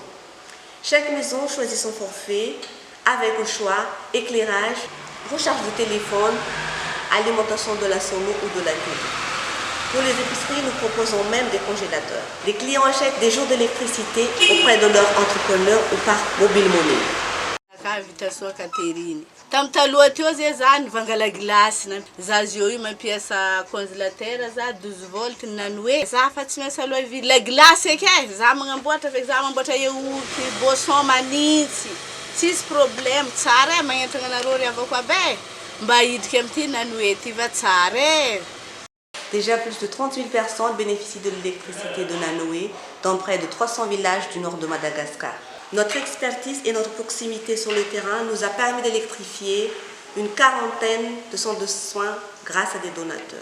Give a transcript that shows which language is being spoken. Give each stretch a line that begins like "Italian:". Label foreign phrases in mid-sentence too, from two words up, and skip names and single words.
French: Chaque maison choisit son forfait avec au choix éclairage, recharge de téléphone, alimentation de la sono ou de la télé. Pour les épiceries, nous proposons même des congélateurs. Les clients achètent des jours d'électricité auprès de leur entrepreneur ou par
English: mobile money.
Malagasy: Tamtaloha teo zay za nivangala gilasy za zio io mampiasa congélateur za 12 volt Nanoé za fa tsy maintsy aloha
French: la glace
Malagasy: eky za magnamboatra fa za mamboatra
French: yaourt boisson
Malagasy: manintsy tsisy problème tsara magnentana anareo ry avako aby mba hiditra amin'ity Nanoé ty va tsara.
French: Déjà plus de 30 000 personnes bénéficient de l'électricité de Nanoé dans près de 300 villages du nord de Madagascar. Notre expertise et notre proximité sur le terrain nous a permis d'électrifier une quarantaine de centres de soins grâce à des donateurs.